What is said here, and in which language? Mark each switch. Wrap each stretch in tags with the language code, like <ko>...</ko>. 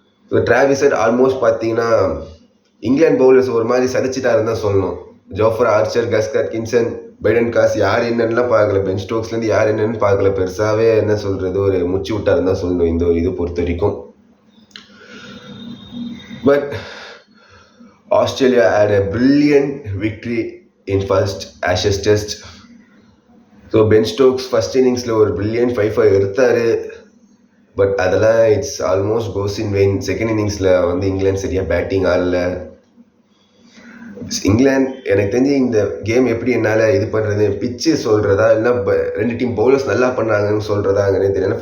<ta>So Travis head almost பார்த்தீங்கன்னா England bowlers ஒரு மாதிரி சதிச்சிட்டாருன்னு தான் சொல்லணும். ஜோஃப்ரா ஆர்ச்சர், கஸ் ஹட்கின்சன், பைடன் காஸ் யார் என்னன்னுலாம் பார்க்கல. பென் ஸ்டோக்ஸ்லேருந்து யார் என்னன்னு பார்க்கல. பெருசாகவே என்ன சொல்கிறது ஒரு முச்சு விட்டாருன்னு தான் சொல்லணும் இந்த ஒரு இது பொறுத்த வரைக்கும்.</ta> <en>But Australia had a brilliant victory in first Ashes Test.</en> <ta>So Ben Stokes first இன்னிங்ஸில் ஒரு பிரில்லியன்ட் 5-5 எடுத்தார். பட் அதெல்லாம்</ta> <en>It's almost goes in vain.</en> <ta>Second இன்னிங்ஸில் வந்து இங்கிலாந்து சரியாக பேட்டிங் ஆடல. இங்கிலாந்து எனக்கு தெரிஞ்சு இந்த கேம் எப்படி என்னால் இது பண்ணுறது பிச்சு சொல்கிறதா இல்லை 2 டீம் பவுலர்ஸ் நல்லா பண்ணுறாங்கன்னு சொல்கிறதாங்கன்னு தெரியல.</ta>